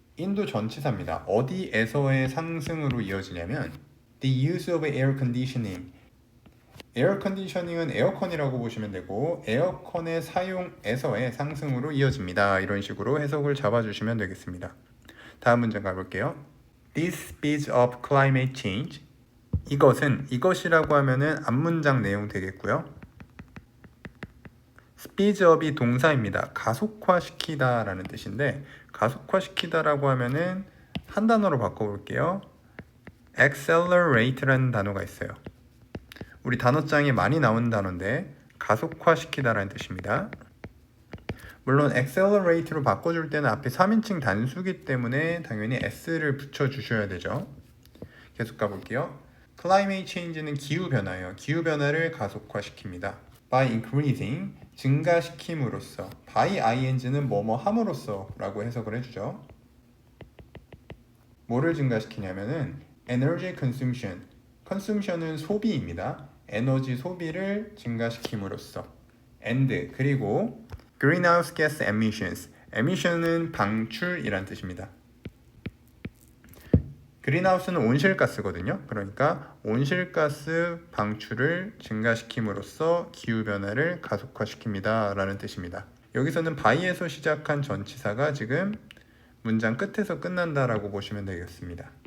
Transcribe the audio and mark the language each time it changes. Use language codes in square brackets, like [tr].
[ko] in도 전치사입니다. 어디에서의 상승으로 이어지냐면 [en] the use of air conditioning, [ko] 에어 컨디셔닝은 에어컨이라고 보시면 되고 에어컨의 사용에서의 상승으로 이어집니다. 이런 식으로 해석을 잡아주시면 되겠습니다. 다음 문장 가볼게요. [en] This speeds up climate change. [ko] 이것이라고 하면은 앞문장 내용 되겠고요. speeds up이 동사입니다. 가속화시키다 라는 뜻인데 가속화시키다라고 하면은 한 단어로 바꿔볼게요. accelerate라는 단어가 있어요. 우리 단어장에 많이 나오는 단어인데 가속화시키다라는 뜻입니다. 물론 accelerate로 바꿔줄 때는 앞에 3인칭 단수기 때문에 당연히 s를 붙여주셔야 되죠. 계속 가볼게요. climate change는 기후변화예요. 기후변화를 가속화시킵니다. [en] by increasing, [ko] 증가시킴으로써. by ing는 뭐뭐 함으로써 라고 해석을 해주죠. 뭐를 증가시키냐면은 [en] energy consumption, [ko] consumption은 소비입니다. 에너지 소비를 증가시킴으로써. and, 그리고 [en] greenhouse gas emissions, [ko] emission은 방출이란 뜻입니다. greenhouse는 온실가스거든요. 그러니까 온실가스 방출을 증가시킴으로써 기후변화를 가속화시킵니다 라는 뜻입니다. 여기서는 by에서 시작한 전치사가 지금 문장 끝에서 끝난다라고 보시면 되겠습니다.